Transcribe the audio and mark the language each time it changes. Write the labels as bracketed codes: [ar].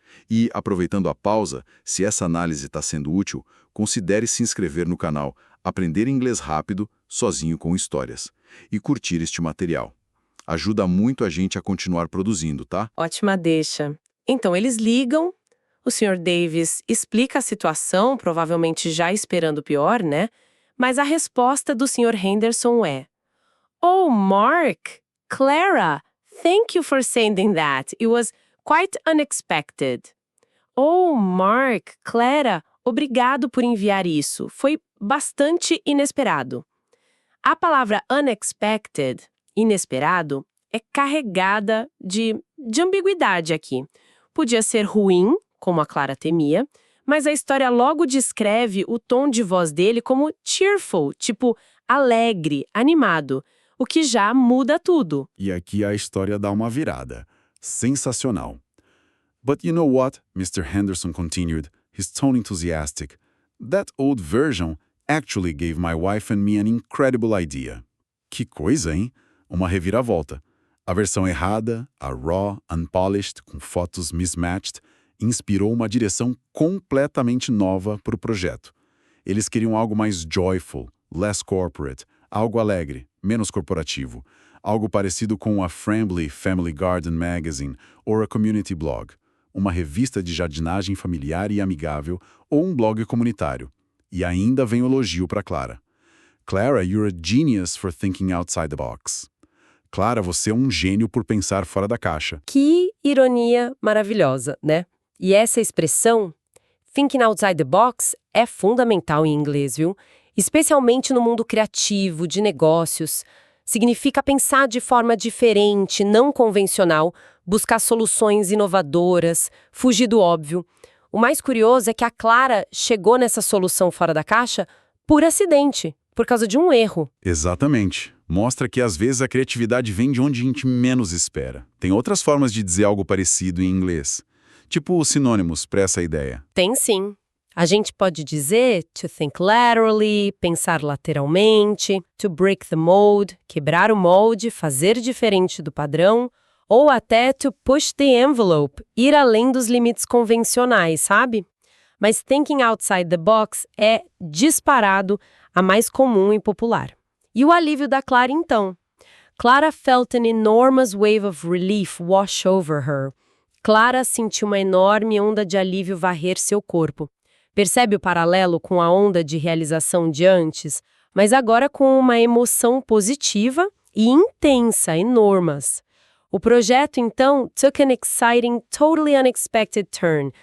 [pt] E, aproveitando a pausa, se essa análise está sendo útil, considere se inscrever no canal Aprender Inglês Rápido, sozinho com histórias, e curtir este material. Ajuda muito a gente a continuar produzindo, tá? Ótima deixa. Então, eles ligam, o Sr. Davis explica a situação, provavelmente já esperando o pior, né? Mas a resposta do Sr. [en] Henderson é: "Oh, Mark, Clara, thank you for sending that. It was quite unexpected." [pt] "Oh, Mark, Clara, obrigado por enviar isso. Foi bastante inesperado." A palavra unexpected, inesperado, é carregada de ambiguidade aqui. Podia ser ruim, como a Clara temia, mas a história logo descreve o tom de voz dele como cheerful, tipo alegre, animado, o que já muda tudo. E aqui a história dá uma virada. Sensacional. [en] "But you know what?" Mr. Henderson continued, his tone enthusiastic. "That old version actually gave my wife and me an incredible idea." [pt] Que coisa, hein? Uma reviravolta. A versão errada, a [en] raw, unpolished, [pt] com fotos mismatched, inspirou uma direção completamente nova para o projeto. Eles queriam algo mais [en] joyful, less corporate, [pt] algo alegre, menos corporativo, algo parecido com a Friendly Family Garden Magazine ou a Community Blog, uma revista de jardinagem familiar e amigável ou um blog comunitário. E ainda vem o elogio para Clara. [en] "Clara, you're a genius for thinking outside the box." [pt] Clara, você é um gênio por pensar fora da caixa. Que ironia maravilhosa, né? E essa expressão, [en] thinking outside the box, [pt] é fundamental em inglês, viu? Especialmente no mundo criativo, de negócios. Significa pensar de forma diferente, não convencional, buscar soluções inovadoras, fugir do óbvio. O mais curioso é que a Clara chegou nessa solução fora da caixa por acidente, por causa de um erro. Exatamente. Mostra que às vezes a criatividade vem de onde a gente menos espera. Tem outras formas de dizer algo parecido em inglês. Tipo sinônimos para essa ideia. Tem sim. A gente pode dizer [en] to think laterally, [pt] pensar lateralmente, [en] to break the mold, [pt] quebrar o molde, fazer diferente do padrão, ou até [en] to push the envelope, [pt] ir além dos limites convencionais, sabe? Mas [en] thinking outside the box [pt] é, disparado, a mais comum e popular. E o alívio da Clara, então? [en] Clara felt an enormous wave of relief wash over her. [pt] Clara sentiu uma enorme onda de alívio varrer seu corpo. Percebe o paralelo com a onda de realização de antes, mas agora com uma emoção positiva e intensa, enormes. O projeto, então, [en] took an exciting, totally unexpected turn.